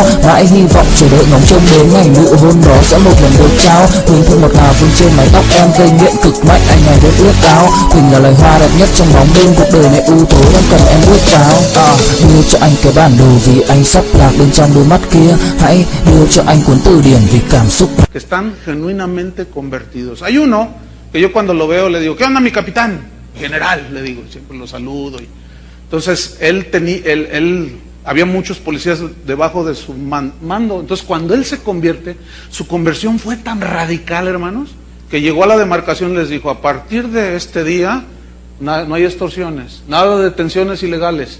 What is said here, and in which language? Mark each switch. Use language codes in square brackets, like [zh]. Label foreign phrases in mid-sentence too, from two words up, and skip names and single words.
[vi] Mãi hy vọng chờ đợi ngóng trông đến ngày nụ hôn đó sẽ một lần được trao. Hương thơm ngọt ngào vương trên mái tóc em gây nghiện cực mạnh, anh ngày đêm ước ao. Tình là lời hoa đẹp nhất trong bóng đêm, cuộc đời này u tối đang cần em bước vào. Đưa cho anh cái bản đồ vì anh sắp lạc bên trong đôi mắt kia. Hãy đưa cho anh cuốn từ điển vì cảm xúc. [es] Que están genuinamente convertidos. Hay uno que yo cuando lo veo le digo, ¿qué onda mi capitán? General, le digo, siempre lo saludo. Entonces él había muchos policías debajo de su mando. Entonces cuando él se convierte, su conversión fue tan radical, hermanos, que llegó a la demarcación y les dijo, a partir de este día no hay extorsiones, nada de detenciones ilegales.